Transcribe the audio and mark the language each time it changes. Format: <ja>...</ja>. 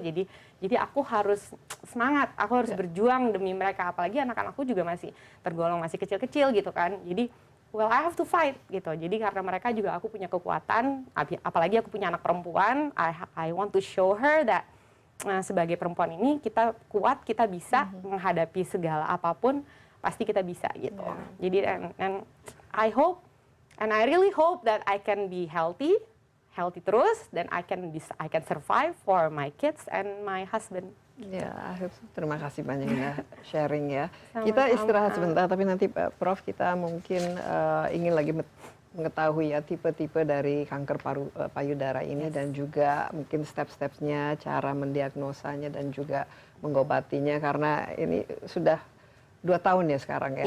<id>Jadi aku harus semangat, aku harus berjuang demi mereka, apalagi anak-anakku juga masih tergolong masih kecil-kecil gitu kan. Jadi</id> <en>well, I have to fight</en> <id>gitu. Jadi karena mereka juga aku punya kekuatan, apalagi aku punya anak perempuan,</id> <en>I want to show her that</en> <id>sebagai perempuan ini kita kuat, kita bisa menghadapi segala apapun, pasti kita bisa gitu. Jadi</id> <en>and I hope and I really hope that I can be healthy</en> <id>terus, dan</id> <en>I can survive for my kids and my husband.</en> <id>Ya, terima kasih banyak ya sharing ya. Sama-sama. Kita istirahat sebentar, tapi nanti Prof kita mungkin ingin lagi mengetahui ya tipe-tipe dari kanker payudara ini, dan juga mungkin step-stepnya, cara mendiagnosanya dan juga mengobatinya, karena ini sudah 2 tahun ya sekarang ya.</id>